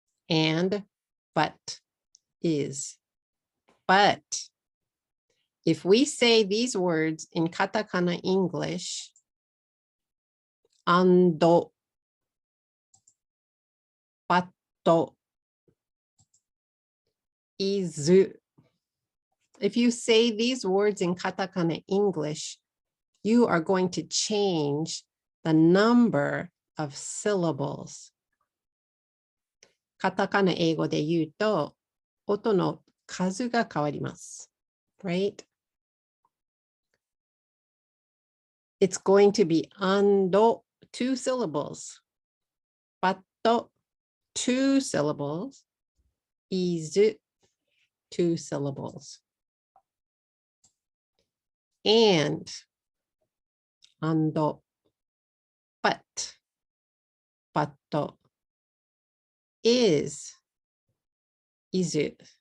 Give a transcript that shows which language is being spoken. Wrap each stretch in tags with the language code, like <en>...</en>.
<en>And, but, is. But, if we say these words in katakana English, ando, batto, izu. If you say these words in katakana English, you are going to change the number of syllables.</en> <ja>カタカナ英語で言うと、音の数が変わります。</ja> <en>Right? It's going to be ando, 2 syllables. Batto, 2 syllables. Izu, 2 syllables. And ando, but, batto, is, izu.</en>